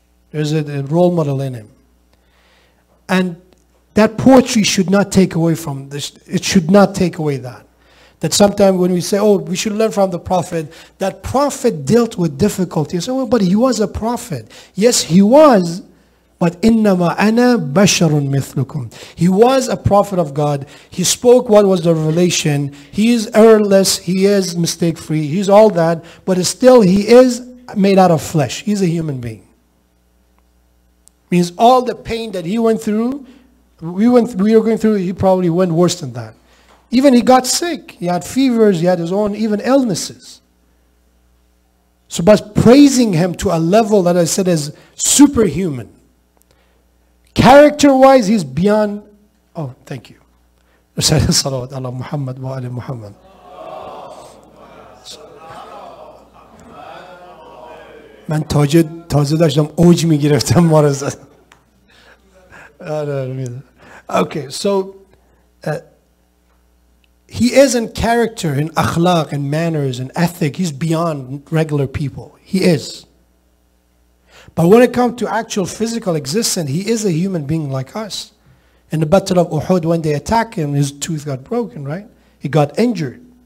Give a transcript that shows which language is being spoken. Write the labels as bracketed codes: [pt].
[en] There's a role model in him. And that poetry should not take away from this. It should not take away that. That sometimes when we say, we should learn from the Prophet, that Prophet dealt with difficulty. You say, but he was a Prophet. Yes, he was. [ar] But إِنَّمَا أَنَا بَشَرٌ مِثْلُكُمْ. [en] He was a prophet of God. He spoke what was the revelation. He is errorless. He is mistake-free. He's all that. But still, he is made out of flesh. He's a human being. Means all the pain that he went through, we were going through, he probably went worse than that. Even he got sick. He had fevers. He had his own even illnesses. So by praising him to a level that I said is superhuman. Character-wise, he's beyond. Oh, thank you. Salawat ala Muhammad wa ala Muhammad. [fa] من تازه داشتم اوج میگرفتم ما رو زد. [en] Okay, so he is in character, in akhlaq, in manners, in ethic. He's beyond regular people. He is. But when it comes to actual physical existence, he is a human being like us. In the Battle of Uhud, when they attacked him, his tooth got broken, right? He got injured.